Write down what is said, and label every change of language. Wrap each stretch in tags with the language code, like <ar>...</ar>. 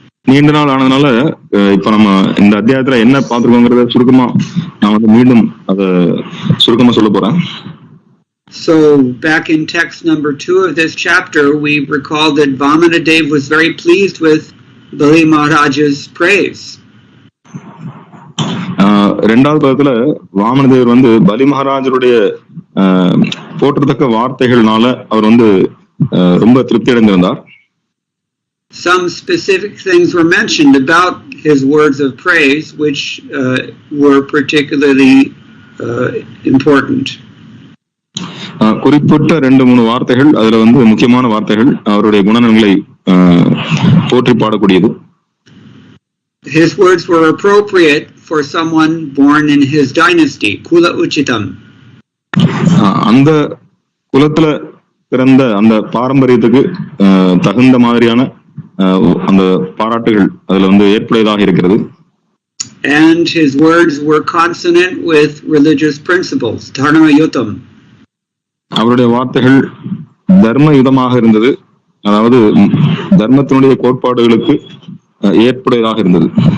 <ta>நீண்ட நாள் ஆனதுனால இப்ப நம்ம இந்த அத்தியாயத்துல என்ன பார்த்திருக்கோங்கிறத சுருக்கமா நான் வந்து மீண்டும் அதை சுருக்கமா சொல்ல போறேன்.</ta> <en>So, back in text number 2 of this chapter, we recall that Vamanadev was very pleased with Bali Maharaj's praise.</en> <ta>ரெண்டாவது பதத்துல வாமனதேவர் வந்து பலி மகாராஜருடைய போற்றத்தக்க வார்த்தைகள்னால அவர் வந்து ரொம்ப திருப்தி அடைந்திருந்தார்.</ta> <en>Some specific things were mentioned about his words of praise, which were particularly important.</en> <ta>குறிப்பிட்ட 2-3 வார்த்தைகள், அதுல வந்து முக்கியமான வார்த்தைகள் அவருடைய குணநலங்களை போற்றி பாடக்கூடியது.</ta> <en>His words were appropriate for someone born in his dynasty, Kula Uchitam.</en> <ta>அந்த குலத்துல பிறந்த அந்த பாரம்பரியத்துக்கு தகுந்த மாதிரியான அந்த பாராட்டுகள் அதுல வந்து ஏற்புடையதாக இருக்கிறது.</ta> <en>And his words were consonant with religious principles, dharma yutam.</en> <ta>அவருடைய வார்த்தைகள் தர்மயுதமாக இருந்தது, அதாவது தர்மத்தினுடைய கோட்பாடுகளுக்கு ஏற்புடையதாக இருந்தது.</ta>